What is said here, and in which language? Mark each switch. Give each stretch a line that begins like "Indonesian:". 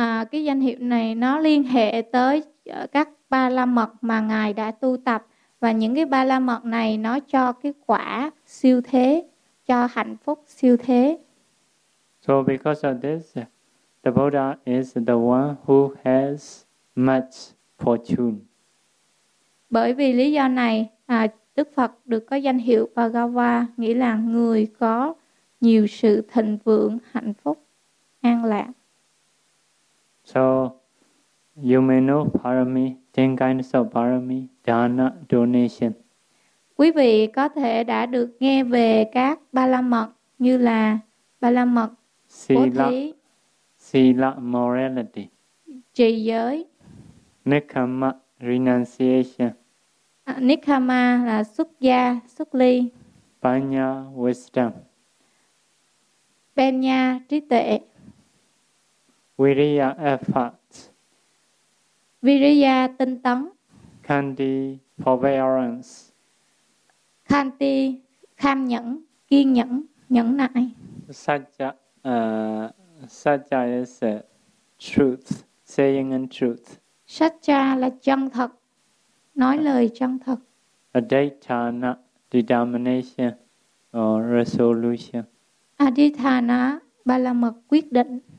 Vietnamese: Cái danh hiệu này nó liên hệ tới các ba la mật mà ngài đã tu tập, và những cái ba la mật này nó cho cái quả siêu thế, cho hạnh phúc siêu thế.
English: So because of this, the Buddha is the one who has much fortune.
Vietnamese: Bởi vì lý do này, Đức Phật được có danh hiệu Bhagava, nghĩa là người có nhiều sự thịnh vượng, hạnh phúc, an lạc.
English: So you may know parami, 10 kinds of parami, dana, donation.
Vietnamese: Quý vị có thể đã được nghe về các ba la mật như là ba la mật bố
English: Sila,
Vietnamese: thí,
English: morality,
Vietnamese: trì giới,
English: Nekama, renunciation,
Vietnamese: Nikkhama là xuất gia, xuất ly,
English: Panya, wisdom,
Vietnamese: Penya, trí tuệ,
English: Viriya, effort,
Vietnamese: Viriya, tinh tấn,
English: Khandi, forbearance,
Vietnamese: Khanti, kham nhẫn, kiên nhẫn, nhẫn nại.
English: Satya. Satya is truth, saying in truth.
Vietnamese: Satya là chân thật, nói lời chân thật.
English: Adhidhana, determination or resolution.
Vietnamese: Adhidhana, ba la mật quyết định.